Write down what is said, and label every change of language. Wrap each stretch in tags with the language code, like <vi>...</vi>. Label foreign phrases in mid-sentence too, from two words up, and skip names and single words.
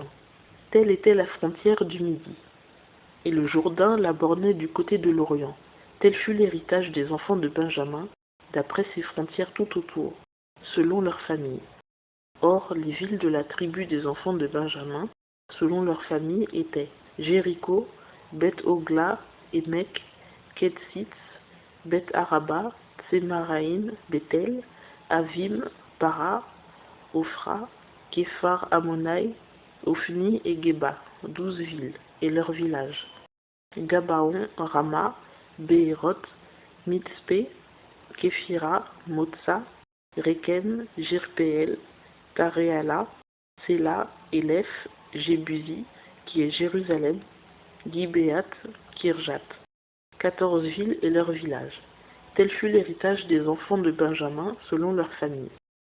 <fr>Telle était la frontière du midi. Et le Jourdain la bornait du côté de l'Orient. Tel fut l'héritage des enfants de Benjamin, d'après ses frontières tout autour, selon leur famille. Or, les villes de la tribu des enfants de Benjamin, selon leur famille, étaient Jéricho, Beth-Ogla, Émek, Ketsitz, Beth-Araba, Tsémaraïn, Béthel, Avim, Para, Ophra, Képhar Ammonaï, Ophni et Geba, 12 villes, et leurs villages. Gabaon, Rama, Béhéroth, Mitzpé, Képhira, Motsa, Rékem, Jirpéel, Taréala, Séla, Élef, Jébusi, qui est Jérusalem, Gibéat, Kirjat. 14 villes et leurs villages. Tel fut l'héritage des enfants de Benjamin selon leur famille.</fr>